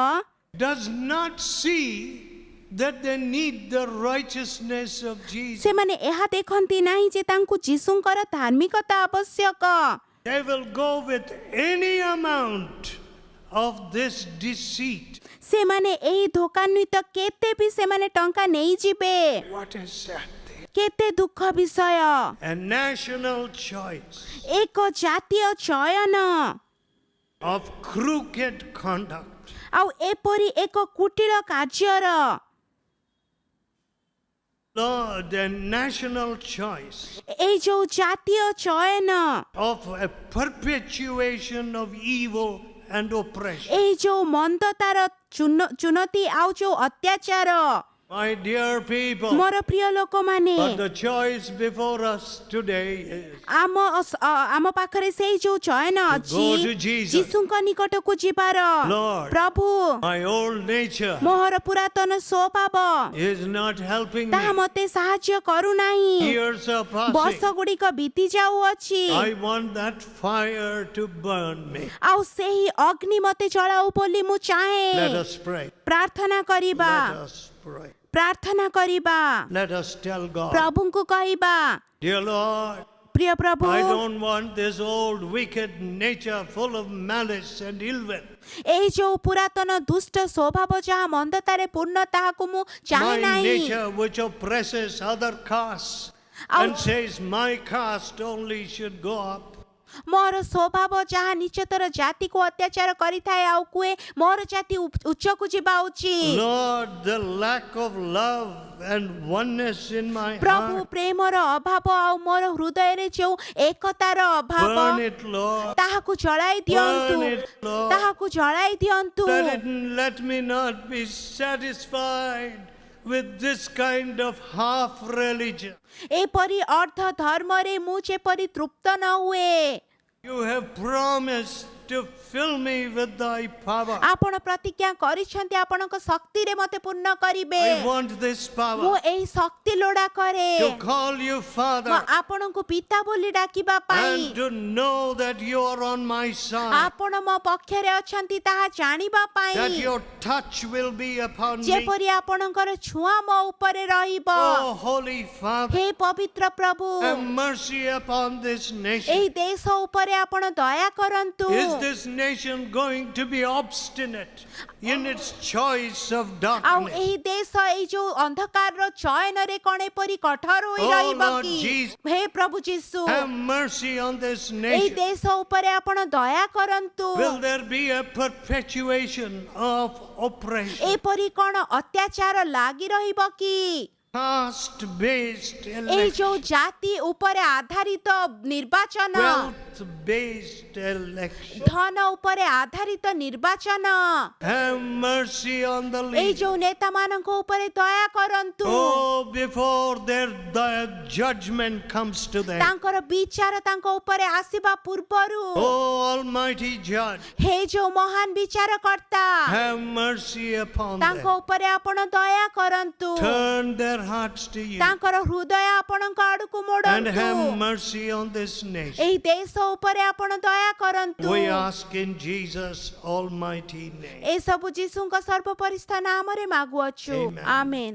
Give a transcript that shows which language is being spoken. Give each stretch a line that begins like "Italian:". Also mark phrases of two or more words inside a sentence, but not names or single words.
English: does not see that they need the righteousness of Jesus.
Odia: ସେମାନେ ଏହା ଦେଖନ୍ତି ନାହିଁ ଯେ ତାଙ୍କୁ ଯୀଶୁଙ୍କର ଧାର୍ମିକତା ଆବଶ୍ୟକ।
English: They will go with any amount of this deceit.
Odia: ସେମାନେ ଏହି ଧୋକାନ୍ୱିତ କେତେ ବି ସେମାନେ ଟଙ୍କା ନେଇଯିବେ।
English: What a sad thing.
Odia: କେତେ ଦୁଃଖ ବିଷୟ।
English: A national choice
Odia: ଏକ ଜାତୀୟ ଚୟନ
English: of crooked conduct.
Odia: ଆଉ ଏପରି ଏକ କୁଟିଳ କାର୍ଯ୍ୟର
English: Lord, a national choice
Odia: ଏଇ ଯୋଉ ଜାତୀୟ ଚୟନ
English: of a perpetuation of evil and oppression.
Odia: ଏଇ ଯୋଉ ମନ୍ଦତାର ଚୁନତି ଆଉ ଯୋଉ ଅତ୍ୟାଚାର।
English: My dear people,
Odia: ମୋର ପ୍ରିୟ ଲୋକମାନେ,
English: but the choice before us today is
Odia: ଆମ ପାଖରେ ସେଇ ଯୋଉ ଚୟନ ଅଛି
English: go to Jesus.
Odia: ଯୀଶୁଙ୍କ ନିକଟକୁ ଯିବାର।
English: Lord,
Odia: ପ୍ରଭୁ,
English: my old nature
Odia: ମୋର ପୁରାତନ ସ୍ୱଭାବ
English: is not helping
Odia: ତାହା
English: me.
Odia: ମତେ ସାହାଯ୍ୟ କରୁନାହିଁ।
English: Years are
Odia: ବର୍ଷ
English: passing.
Odia: ଗୁଡିକ ବିତି ଯାଉଅଛି
English: I want that fire to burn me.
Odia: ଆଉ ସେହି ଅଗ୍ନି ମତେ ଜଳାଉ ବୋଲି ମୁଁ
English: Let
Odia: ଚାହେଁ।
English: us pray.
Odia: ପ୍ରାର୍ଥନା କରିବା,
English: Let us pray.
Odia: ପ୍ରାର୍ଥନା କରିବା,
English: Let us tell God,
Odia: ପ୍ରଭୁଙ୍କୁ କହିବା,
English: dear Lord,
Odia: ପ୍ରିୟ ପ୍ରଭୁ,
English: I don't want this old wicked nature full of malice and ill will.
Odia: ଏଇ ଯୋଉ ପୁରାତନ ଦୁଷ୍ଟ ସ୍ୱଭାବ ଯାହା ମନ୍ଦତାରେ ପୂର୍ଣ୍ଣ ତାହାକୁ ମୁଁ ଚାହେଁ
English: My
Odia: ନାହିଁ।
English: nature which oppresses other castes
Odia: ଆଉ
English: and says my caste only should go up.
Odia: ମୋର ସ୍ୱଭାବ ଯାହା ନିଚତର ଜାତିକୁ ଅତ୍ୟାଚାର କରିଥାଏ ଆଉ କୁହେ ମୋର ଜାତି ଉଚ୍ଚକୁ ଯିବା ଉଚିତ।
English: Lord, the lack of love and oneness in my
Odia: ପ୍ରଭୁ,
English: heart,
Odia: ପ୍ରେମର ଅଭାବ ଆଉ ମୋର ହୃଦୟରେ ଯୋଉ ଏକତାର ଅଭାବ
English: burn it, Lord.
Odia: ତାହାକୁ ଜଳାଇ ଦିଅନ୍ତୁ,
English: Burn it, Lord.
Odia: ତାହାକୁ ଜଳାଇ ଦିଅନ୍ତୁ।
English: Let me not be satisfied with this kind of half religion.
Odia: ଏପରି ଅର୍ଦ୍ଧ ଧର୍ମରେ ମୁଁ ଯେପରି ତୃପ୍ତ ନ ହୁଏ।
English: You have promised to fill me with thy power.
Odia: ଆପଣ ପ୍ରତିଜ୍ଞା କରିଛନ୍ତି ଆପଣଙ୍କ ଶକ୍ତିରେ ମତେ ପୂର୍ଣ୍ଣ କରିବେ।
English: I want this
Odia: ମୁଁ
English: power
Odia: ଏଇ ଶକ୍ତି ଲୋଡ଼ା କରେ।
English: to call you
Odia: ମୁଁ
English: Father
Odia: ଆପଣଙ୍କୁ ପିତା ବୋଲି ଡାକିବା ପାଇଁ,
English: and to know that you are on my side,
Odia: ଆପଣ ମୋ ପକ୍ଷରେ ଅଛନ୍ତି ତାହା ଜାଣିବା ପାଇଁ,
English: that your touch will be upon me.
Odia: ଯେପରି ଆପଣଙ୍କର ଛୁଆଁ ମୋ ଉପରେ ରହିବ।
English: Oh, Holy Father,
Odia: ହେ ପବିତ୍ର ପ୍ରଭୁ,
English: have mercy upon this nation.
Odia: ଏହି ଦେଶ ଉପରେ ଆପଣ ଦୟା କରନ୍ତୁ।
English: Is this nation going to be obstinate in its choice of
Odia: ଆଉ
English: darkness?
Odia: ଏହି ଦେଶ ଏଇ ଯୋଉ ଅନ୍ଧକାରର ଚୟନରେ କଣ ଏପରି କଠୋର ହୋଇ
English: Oh,
Odia: ରହିବ
English: Lord
Odia: କି?
English: Jesus,
Odia: ହେ ପ୍ରଭୁ ଯୀଶୁ,
English: have mercy on this
Odia: ଏହି
English: nation.
Odia: ଦେଶ ଉପରେ ଆପଣ ଦୟା କରନ୍ତୁ।
English: Will there be a perpetuation of oppression?
Odia: ଏପରି କଣ ଅତ୍ୟାଚାର ଲାଗି ରହିବ କି?
English: Caste-based
Odia: ଏଇ
English: election,
Odia: ଯୋଉ ଜାତି ଉପରେ ଆଧାରିତ ନିର୍ବାଚନ,
English: wealth-based election.
Odia: ଧନ ଉପରେ ଆଧାରିତ ନିର୍ବାଚନ,
English: Have mercy on the
Odia: ଏଇ
English: leaders.
Odia: ଯୋଉ ନେତାମାନଙ୍କ ଉପରେ ଦୟା କରନ୍ତୁ।
English: Oh, before the judgment comes to them.
Odia: ତାଙ୍କର ବିଚାର ତାଙ୍କ ଉପରେ ଆସିବା ପୂର୍ବରୁ,
English: Oh, Almighty Judge,
Odia: ହେ ଯୋଉ ମହାନ ବିଚାରକର୍ତ୍ତା,
English: have mercy upon
Odia: ତାଙ୍କ
English: them.
Odia: ଉପରେ ଆପଣ ଦୟା କରନ୍ତୁ।
English: Turn their hearts to you
Odia: ତାଙ୍କର ହୃଦୟ ଆପଣଙ୍କ ଆଡକୁ
English: and have
Odia: ମୋଡନ୍ତୁ।
English: mercy on this nation.
Odia: ଏହି ଦେଶ ଉପରେ ଆପଣ ଦୟା କରନ୍ତୁ।
English: We ask in Jesus' almighty name.
Odia: ଏସବୁ ଯୀଶୁଙ୍କ ସର୍ବପରିସ୍ଥ ନାମରେ ମାଗୁଅଛୁ।
English: Amen.
Odia: ଆମେନ୍।